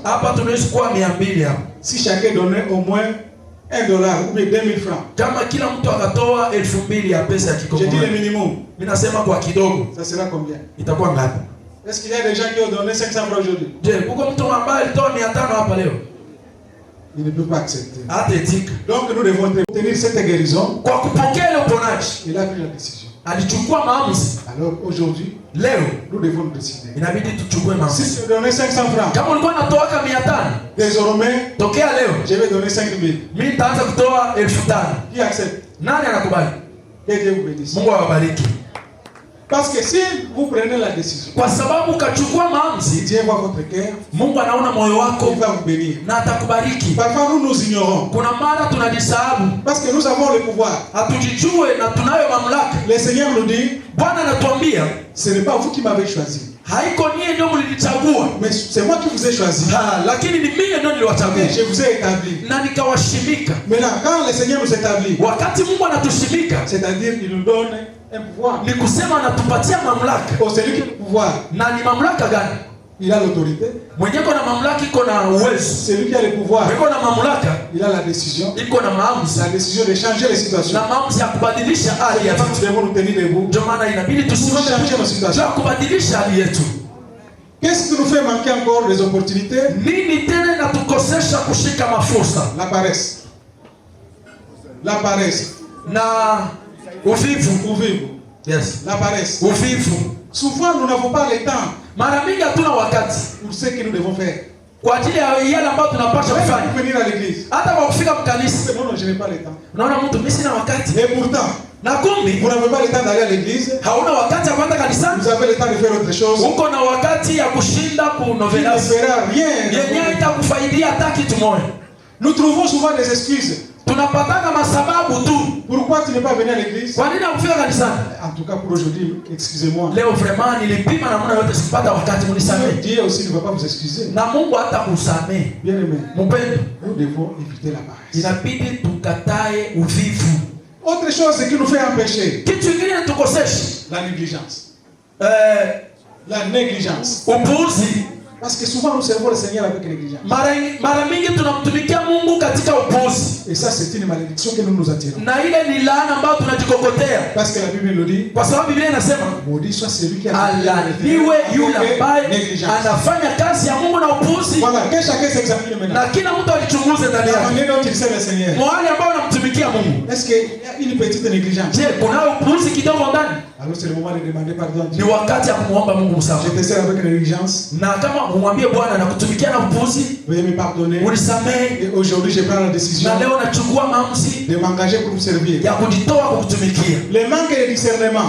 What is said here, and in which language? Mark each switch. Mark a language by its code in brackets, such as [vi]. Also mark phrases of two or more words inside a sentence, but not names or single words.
[sw] Hapa tunaweza kuwa 200 hapa. [fr] Si chacun donnait au moins $1 ou bien 2000 francs. [sw] Kama kila mtu akatoa 2000 ya pesa ya Kikongo. [fr] Je dis le minimum. [sw] Mimi nasema kwa kidogo. [fr] Ça sera combien? [sw] Itakuwa ngapi? [fr] Est-ce qu'il y a des gens qui ont donné 500 francs aujourd'hui? [sw] Je, uko mtu ambaye alitoa 500 hapa leo? [fr] Il ne peut pas accepter. [sw] Atetika. [fr] Donc nous devons obtenir cette guérison. [sw] Kwa kupokea ile uponaji. [fr] Il a pris la décision. [sw] Alichukua maamuzi. [fr] Alors aujourd'hui, [sw] leo [fr] nous devons nous décider. [sw] Inabidi tuchukue maamuzi. [fr] Si tu donnais 500 francs. [sw] Kama ulikuwa unatoa 500. [fr] Désormais, [sw] tokea leo [fr] je vais donner 5000. [sw] Mimi nitaanza kutoa 1500. [fr] Qui accepte? [sw] Nani anakubali? [fr] Que Dieu vous bénisse. [sw] Mungu awabariki. [fr] Parce que si vous prenez la décision, [sw] Kwa sababu ukachukua maamuzi, [fr] Dieu voit votre cœur, [sw] Mungu anaona moyo wako [fr] il va vous bénir. [sw] na atakubariki. [fr] Parfois nous nous ignorons. [sw] Kuna mara tunajisahau, [fr] Parce que nous avons le pouvoir. [sw] hatujijue na tunayo mamlaka. [fr] Le Seigneur nous dit, [sw] Bwana anatuambia, [fr] ce n'est pas vous qui m'avez choisi, [sw] haiko nyie ndio mlinichagua, [fr] mais c'est moi qui vous ai choisi. [sw] lakini ni mimi ndio niliwachagua [fr] Et je vous ai établi. [sw] na nikawashimika. [fr] Maintenant, quand le Seigneur nous établit, [sw] Wakati Mungu anatushimika, [fr] c'est-à-dire il nous donne un pouvoir. [sw] ni kusema anatupatia mamlaka. [fr] Oh, c'est lui qui a le pouvoir. [sw] Na ni mamlaka gani? [fr] Il a l'autorité. [sw] Mwenye iko na mamlaka iko na uwezo. [fr] C'est lui qui a le pouvoir. [sw] Iko na mamlaka, [fr] Il a la décision. [sw] iko na maamuzi. [fr] La décision de changer les situations. [sw] Na maamuzi ya kubadilisha hali ya [fr] Nous [sw] vitu. [fr] devons nous tenir debout. [sw] Ndio maana inabidi tusimame na kubadilisha hali yetu. [fr] Qu'est-ce qui nous fait manquer encore des opportunités? [sw] Nini tena inatukosesha kushika mafursa? [fr] La paresse. La paresse. [sw] Na uvivu. Uvivu. [en] Yes. [fr] La paresse. [sw] Uvivu. [fr] Souvent, nous n'avons pas le temps [sw] Mara mingi hatuna wakati [fr] pour ce que nous devons faire. [sw] kwa ajili ya yale ambayo tunapaswa [fr] Même [sw] kufanya. [fr] pour venir à l'église. [sw] Hata kwa kufika mkanisa. [fr] Non, je n'ai pas le temps. [sw] Unaona mtu mimi sina wakati. [fr] Et pourtant, [sw] Na kumbi [fr] vous n'avez pas le temps d'aller à l'église. [sw] hauna wakati ya kwenda kanisani. [fr] Vous avez le temps de faire autre chose. [sw] Uko na wakati ya kushinda ku [fr] Qui ne [sw] novelas. [fr] fera rien. [sw] Yenyewe itakufaidia hata kitu moja. [fr] Nous trouvons souvent des excuses. [sw] Tunapataka masababu tu. [fr] Pourquoi tu n'es pas venu à l'église? [sw] Kwa nini hakufika kanisani? [fr] En tout cas pour aujourd'hui, excusez-moi. [sw] Leo vraiment nilipima namna yote sipata wakati, mnisamehe. [fr] Dieu aussi ne va pas vous excuser. [sw] Na Mungu hata kusamehe. [fr] Bien aimé, [sw] Mpendo, [fr] nous devons éviter la paresse. [sw] inabidi tukatae uvivu. [fr] Autre chose qui nous fait empêcher, [sw] Kitu kingine tukoseshe, [fr] la négligence. eh, La négligence. [sw] upuuzi. [fr] Parce que souvent nous servons le Seigneur avec négligence. [sw] Mara mingi tunamtumikia Mungu katika upuuzi. [fr] Et ça, c'est une malédiction que nous nous attirons. [sw] Na ile ni laana ambayo tunajikokotea. [fr] Parce que la Bible nous dit, [sw] Kwa sababu Biblia inasema [fr] maudit soit celui qui a [sw] alaniwe yule ambaye [fr] négligence. [sw] anafanya kazi ya Mungu na upuuzi. [fr] Voilà, que chacun s'examine maintenant. [sw] Na kila mtu alichunguze ndani [fr] La [sw] yake. [fr] manière dont il sert le Seigneur. [sw] Mwali ambao unamtumikia Mungu. [fr] Est-ce qu'il y a une petite négligence? [sw] Je, kuna upuuzi kidogo ndani? [fr] Alors c'est le moment de demander pardon à [sw] Ni [fr] Dieu. [sw] wakati ya kumuomba Mungu [fr] Je [sw] msamaha. [fr] te sers avec négligence. [sw] Na kama umwambie Bwana nakutumikia na upuuzi, [fr] Veuillez me pardonner. [sw] unisamehe. [fr] Et aujourd'hui, je prends la décision [sw] Na leo nachukua maamuzi [fr] de m'engager pour vous servir. [sw] ya kujitoa kukutumikia. [fr] Le manque de discernement